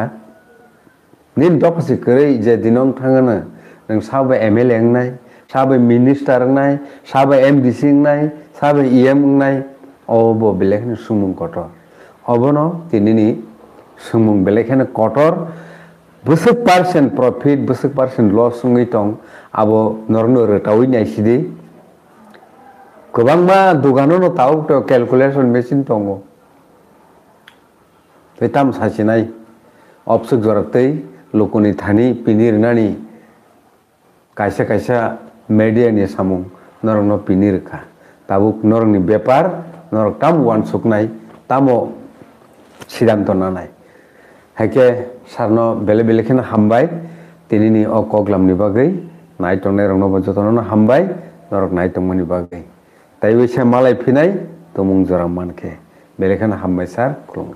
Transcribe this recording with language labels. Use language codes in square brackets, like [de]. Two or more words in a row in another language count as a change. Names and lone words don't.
[brx] निन दफासि करै जे दिनं थाङानो नों साबे एमएलए नाय साबे मिनिस्टार नाय साबे एमडीसी नाय साबे ईएम नाय अब बेलेखिनो सुमुं कटर अबनो तिनिनि सुमुं बेलेखिनो कटर बुसुक [en] percent profit [brx] बुसुक [en] percent loss [brx] संगै दं आबो नरनो रटावै नायसिदि गोबांबा दुगानो ताव [en] calculation machine [brx] दङ बेताम सासिनाय अबसुक जरतै लोकनि थानि पिनिरनानि कायसा कायसा मीडिया नि सामुं नरनो पिनिरखा ताबुक नरनि व्यापार norok tam wan suknai tamo siddhanto nanai haike sarno bele bele kheno hambai tinini o koglamni bagui naitongnai rokno bo jotono hambai norok naitongmani bagui tai wisa malai phinai tomung jora mankhe bele kheno hambai sar khulumkha